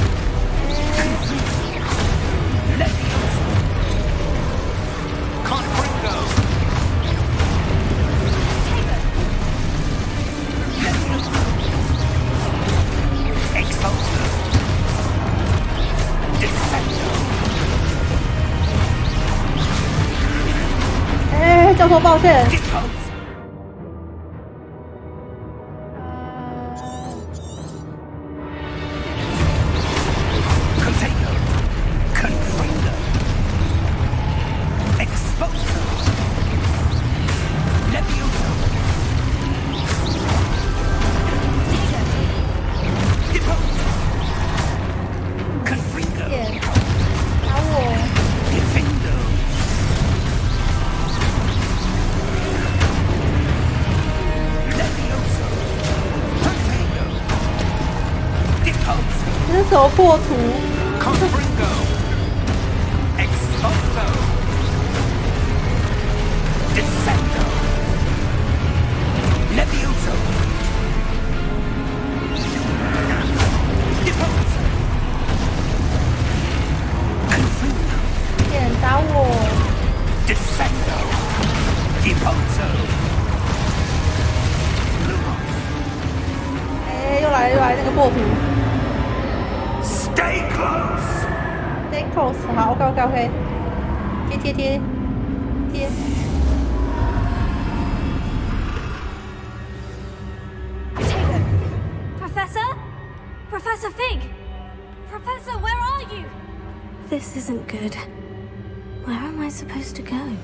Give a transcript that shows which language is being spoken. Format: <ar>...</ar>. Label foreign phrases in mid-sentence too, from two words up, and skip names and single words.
<en>Levioso! Confringo! Exposo! Defendo!</en> <zh>哎，教授抱歉。</zh> <en>Deposo! Contago! Confringo! Exposo! Levioso! Deposo! Confringo!</en> <zh>点打我。</zh> <en>Defendo! Levioso! Perfecto! Deposo!</en> <zh>这是什么破图？</zh> <en>Confringo! Exposo! Descendo! Levioso! Deposo! Confringo!</en> <zh>点打我。</zh> <en>Descendo! Deposo! Lumos!</en> <zh>哎，又来那个破图。</zh> <en>Stay close! Stay close，</en> <zh>好，OK，贴。</zh> <en>Professor? Professor Fig? Professor, where are you? This isn't good. Where am I supposed to go?</en>